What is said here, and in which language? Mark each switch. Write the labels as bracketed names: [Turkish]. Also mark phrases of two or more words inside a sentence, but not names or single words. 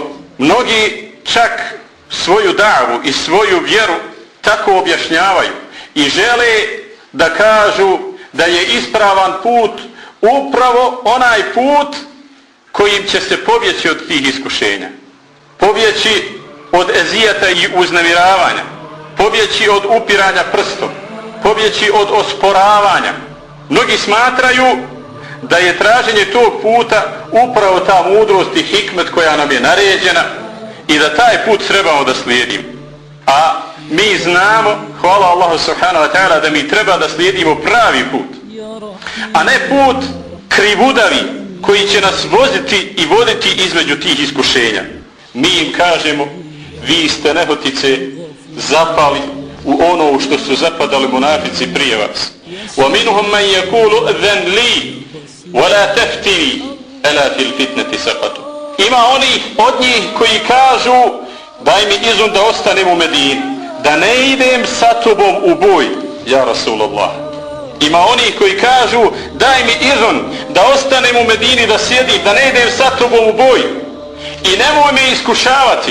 [Bosnian] Mnogi čak svoju davu i svoju vjeru tako objašnjavaju i žele da kažu da je ispravan put upravo onaj put kojim će se pobjeći od tih iskušenja, pobjeći od ezijeta i uznemiravanja, pobjeći od upiranja prstom, pobjeći od osporavanja. Mnogi smatraju da je traženje tog puta upravo ta mudrost i hikmet koja nam je naređena i da taj put trebamo da slijedimo. A mi znamo, hvala Allahu [Arabic] سبحانه وتعالى, [Bosnian] da mi treba da slijedimo pravi put, a ne put krivudavi koji će nas voziti i voditi između tih iskušenja. Mi im kažemo, vi ste nehotice zapali u ono u što su zapadali munafici prije vas. [Arabic] وَمِنْهُمْ مَنْ يَقُولُ أَذَنْ لِي وَلَا تَفْتِنِي أَلَا فِي الْفِتْنَةِ سَقَطُ. [Bosnian] Ima onih od njih koji kažu, daj mi izun da ostanem u Medini, da ne idem sa tobom u boj, [Arabic] يا رسول الله. [Bosnian] Ima onih koji kažu, daj mi izun da ostanem u Medini, da sjedim, da ne idem sa tobom u boj i nemoj me iskušavati.